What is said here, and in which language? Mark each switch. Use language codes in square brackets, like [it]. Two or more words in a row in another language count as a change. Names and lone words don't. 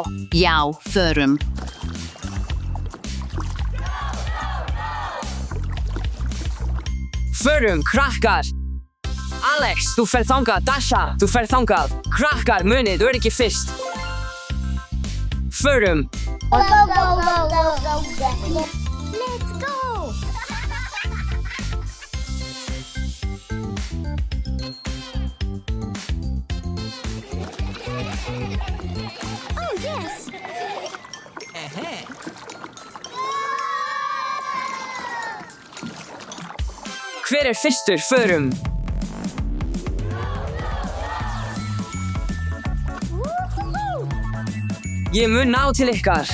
[is] Já, förum. Förum, krakkar. Alex, þú ferð þangað. Dasha, þú ferð þangað. Krakkar, munið, öryggi fyrst. Förum. [en] Go, go, go, go, go, go. Let's go! Oh, yes! [is] Hver fyrstur? Förum. Ég mun ná til ykkar.